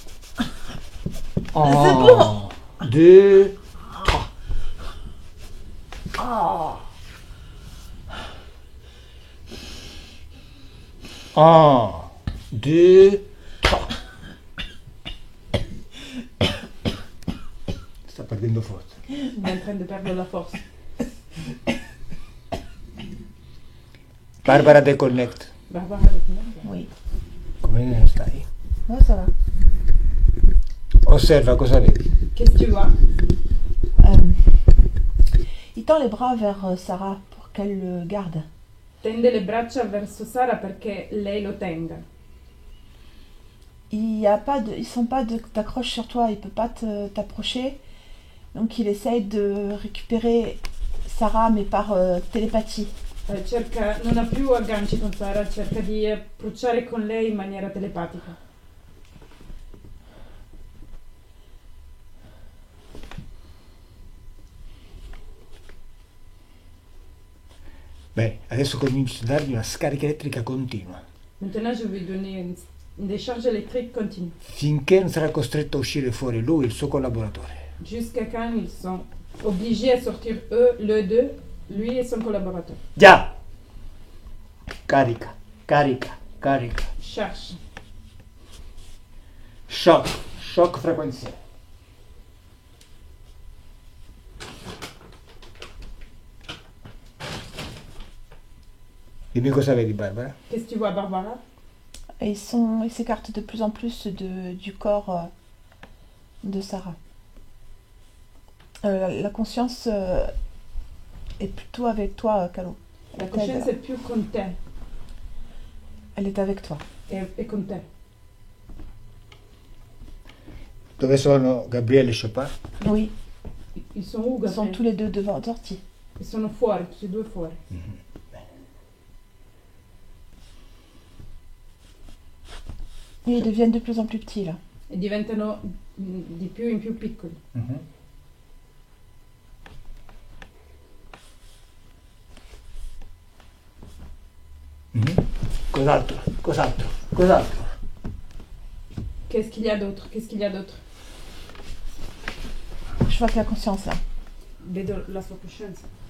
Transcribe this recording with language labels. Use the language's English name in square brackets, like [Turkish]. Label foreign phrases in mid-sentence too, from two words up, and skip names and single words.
[Italian] 1, 2, 3. Ah. 1, 2, 3. Sta perdendo forza. [French] Il est en train de perdre la force. Barbara Deconnect. Barbara, avec moi. Oui. [Italian] Come stai? [French] Ouais, ça va. [Italian] Osserva cosa vedi. [French] Qu'est-ce que tu vois? Il tend les bras vers Sarah pour qu'elle le garde. [Italian] Tende le braccia verso Sara perché lei lo tenga. [French] Il y a pas de, ils sont pas d'accroche sur toi, il peut pas t'approcher. Donc il essaye de récupérer Sarah mais par télépathie. [Italian] Non ha più agganci con Sara, cerca di approcciare con lei in maniera telepatica. Bene, adesso comincio a dargli una scarica elettrica continua, [French] Maintenant, je vais donner une décharge électrique continue. [Italian] finché non sarà costretto a uscire fuori lui e il suo collaboratore. [French] Jusqu'à quand ils sont obligés à sortir eux, le deux, lui et son collaborateur. [Italian] Già! Carica, carica, carica. [French] Cherche. [Italian] Shock, shock frequenziale. Dimmi cosa vedi, Barbara? [French] Qu'est-ce que tu vois, Barbara? Et ils s'écartent de plus en plus du corps de Sarah. La conscience est plutôt avec toi, [Italian] Calo. La coscienza è più con te. [French] Elle est avec toi. [Italian] È con te. Dove sono Gabriele e Chopin? [French] Oui, Ils sont où, ils sont Gabriel? tous les deux devant sortis. [Italian] Ils sono fuori, tutti e due fuori. [French] Et ils deviennent de plus en plus petits là. [Italian] E diventano di più in più piccoli. Cos'altro? Cos'altro? Cos'altro? [French] Qu'est-ce qu'il y a d'autre? Qu'est-ce qu'il y a d'autre? Je vois que la conscience là. [Italian] Vedo la sua coscienza.